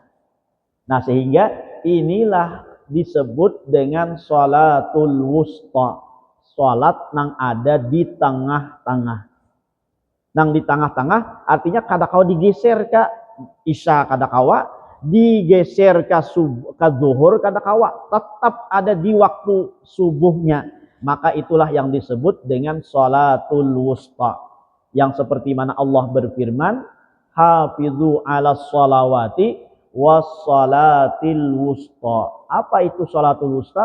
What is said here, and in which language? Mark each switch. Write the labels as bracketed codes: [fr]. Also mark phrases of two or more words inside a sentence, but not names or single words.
[id] Nah, sehingga inilah disebut dengan [ar] الصلاة الوسطى, [id] sholat nang ada di tengah-tengah. [bjn] Nang di tengah-tengah artinya kada kawa digeser ke isya, kada kawa digeser ke zuhur, kada kawa, [id] tetap ada di waktu subuhnya. Maka itulah yang disebut dengan [ar] الصلاة الوسطى, [id] yang seperti mana Allah berfirman, [ar] حافظوا على الصلوات والصلاة الوسطى. [id] Apa itu [ar] الصلاة الوسطى?